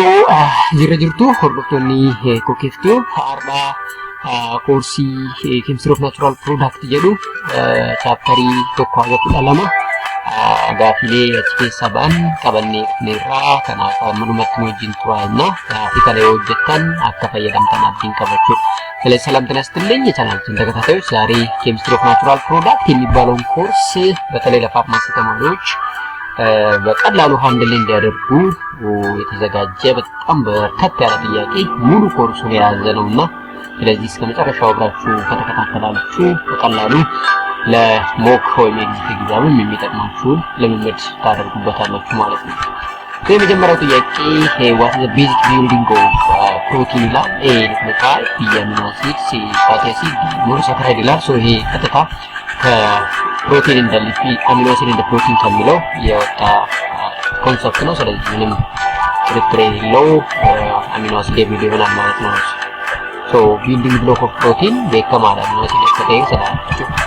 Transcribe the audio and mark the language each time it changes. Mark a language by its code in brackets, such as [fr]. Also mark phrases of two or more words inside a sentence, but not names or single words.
[om] jira jirtu hordoftoonni Kokeftuu har'a koorsii [en] Chemistry of Natural Product [om] jedhu chapterii 1-12 gaafilee achi keessa ba'an qabannee dhufneerraa kanaaf ammalumatti wajjin turaayna gaafii kana yoo hojjettan akka fayyadamtan abdiin qabachuudha. [am] ስለዚህ ሰላም ጤና ይስጥልኝ የቻናላችን ተከታታዮች ዛሬ [en] Chemistry of Natural Product [am] የሚባለውን ኮርስ በተለይ ለፋርማሲ ተማሪዎች በቀላሉ ሃንድል እንዲያደርጉ የተዘጋጀ በጣም በርከት ያለ ጥያቄ ሙሉ ኮርሱን የያዘ ነውና ስለዚህ እስከ መጨረሻው አብራችሁ ከተከታተላችሁ በቀላሉ ለሞክ ወይም ኤግዛም የሚጠቅማችሁ ልምምድ ታደርጉበታላችሁ ማለት ነው። የመጀመሪያው ጥያቄ [en] what is the basic building of protein [am] ይላል። A ኑክሊዮታይድ፣ B [en] amino acid፣ [am] C [en] fatty acid፣ [am] D ሞኖሳካራይድ ይላል። ሶ ይሄ ቀጥታ ከፕሮቲን እንደ [en] amino acid [am] እንደ ፕሮቲን ከሚለው የወጣ ኮንሰፕት ነው። ስለዚህ ምንም ጥርጥር የሌለው [en] amino acid [am] የሚለው ይሆናል ማለት ነው። ሶ [en] building block of protein [am] በከማላ [en] amino acid [am] ከተይ ሰላችሁ